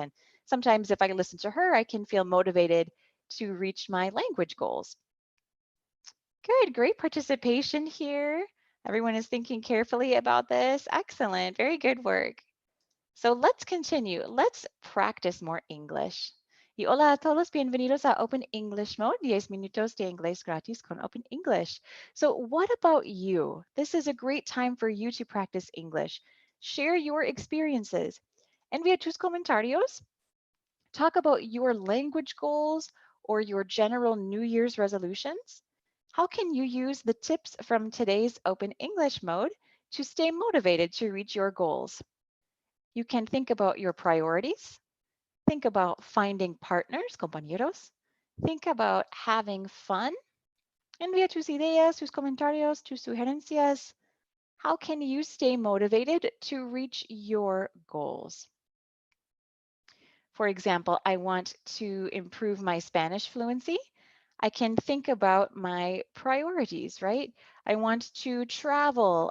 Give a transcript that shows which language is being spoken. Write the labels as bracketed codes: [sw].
[en] And sometimes if I listen to her, I can feel motivated to reach my language goals. Good, great participation here. Everyone is thinking carefully about this. Excellent, very good work. So let's continue. Let's practice more English. [es] Y hola a todos, bienvenidos a Open English Mode, 10 minutos de inglés gratis con Open English. [en] So what about you? This is a great time for you to practice English. Share your experiences. [es] Envía tus comentarios. [en] Talk about your language goals or your general New Year's resolutions. How can you use the tips from today's Open English Mode to stay motivated to reach your goals? You can think about your priorities. Think about finding partners, compañeros. Think about having fun. [es] Envía tus ideas, tus comentarios, tus sugerencias. [en] How can you stay motivated to reach your goals? For example, I want to improve my Spanish fluency. I can think about my priorities, right? I want to travel.